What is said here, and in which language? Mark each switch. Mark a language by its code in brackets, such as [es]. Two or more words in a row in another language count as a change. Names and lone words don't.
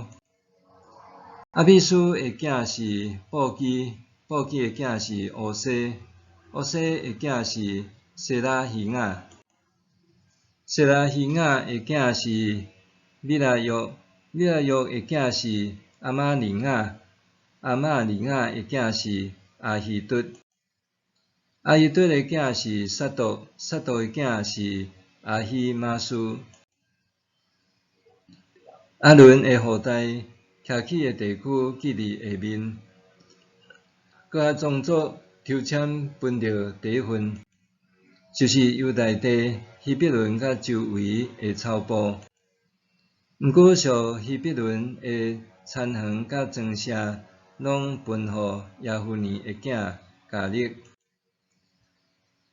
[nan] 阿比斯的囝是布基，布基的囝是乌西，乌西的囝是谢拉希雅，谢拉希雅的囝是米拉约，米拉约的囝是阿玛利亚，阿玛利亚的囝是阿希督，阿希督的囝是撒督，撒督的囝是阿希玛斯。阿伦的后代徛起的地区记伫下面，各宗族抽签分着第一份，就是犹大地希伯伦甲周围的草埔。毋过属希伯伦的田园甲庄舍，拢分予亚夫尼的囝迦勒。